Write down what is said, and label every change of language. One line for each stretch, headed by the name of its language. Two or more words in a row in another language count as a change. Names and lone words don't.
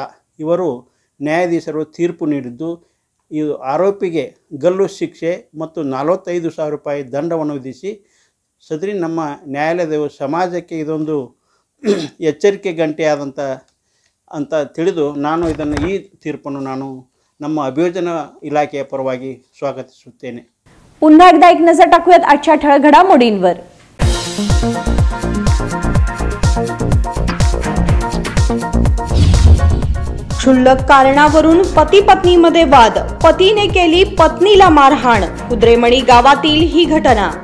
Kannada: ಇವರು ನ್ಯಾಯಾಧೀಶರು ತೀರ್ಪು ನೀಡಿದ್ದು, ಇದು ಆರೋಪಿಗೆ ಗಲ್ಲು ಶಿಕ್ಷೆ ಮತ್ತು 45,000 ರೂಪಾಯಿ ದಂಡವನ್ನು ವಿಧಿಸಿ ಸದರಿ ನಮ್ಮ ನ್ಯಾಯಾಲಯದ ಸಮಾಜಕ್ಕೆ ಇದೊಂದು ಎಚ್ಚರಿಕೆ ಗಂಟೆಯಾದಂಥ ಅಂತ ತಿಳಿದು ಈ ತೀರ್ಪನ್ನು ನಾನು ನಮ್ಮ ಅಭಿಯೋಜನಾ ಇಲಾಖೆಯ ಪರವಾಗಿ ಸ್ವಾಗತಿಸುತ್ತೇನೆ।
Marathi: पुन्हा एकदा एक नजर टाकूयात आजच्या ठळक घडामोडींवर। क्षुल्लक कारणावरून पती पत्नीमध्ये वाद, पतीने केली पत्नीला मारहाण, कुद्रेमणी गावातील ही घटना।